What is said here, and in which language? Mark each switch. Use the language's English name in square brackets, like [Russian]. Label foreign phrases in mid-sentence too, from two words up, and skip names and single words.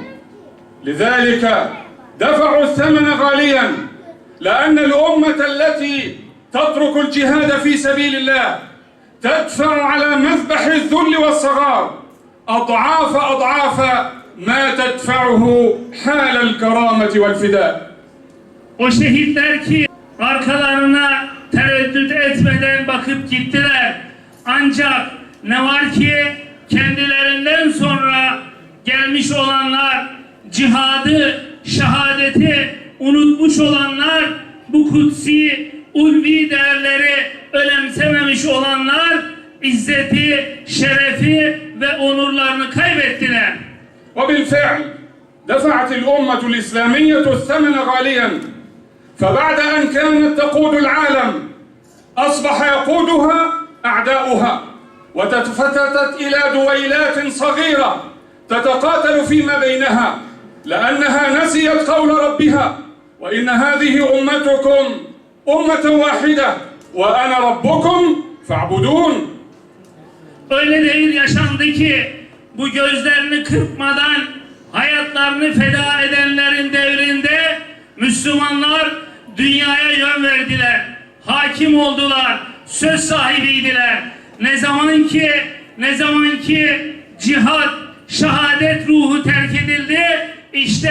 [Arabic] لذلك دفعوا الثمن غاليا لأن الأمة التي تترك الجهاد في سبيل الله تدفع على مذبح الذل والصغار أضعاف ما تدفعه حال الكرامة والفداء. [Turkish] O şehitler ki arkalarına tereddüt etmeden bakıp gittiler. Ancak ne var ki kendilerinden sonra gelmiş olanlar, cihadı, şehadeti unutmuş olanlar, bu kutsi, ulvi değerleri önemsememiş olanlar, izzeti, şerefi ve onurlarını kaybettiler. [Arabic] وبالفعل دفعت الأمة الإسلامية الثمن غاليا فبعد أن كانت تقود العالم أصبح يقودها أعداؤها وتفتتت إلى دويلات صغيرة تتقاتل فيما بينها لأنها نسيت قول ربها وإن هذه أمتكم أمة واحدة وأنا ربكم فاعبدون. [Turkish] Öyle değil yaşandı ki bu gözlerini kırpmadan hayatlarını feda edenlerin devrinde Müslümanlar dünyaya yön verdiler, hakim oldular, söz sahibiydiler. Ne zaman ki cihat, şehadet ruhu terk edildi, işte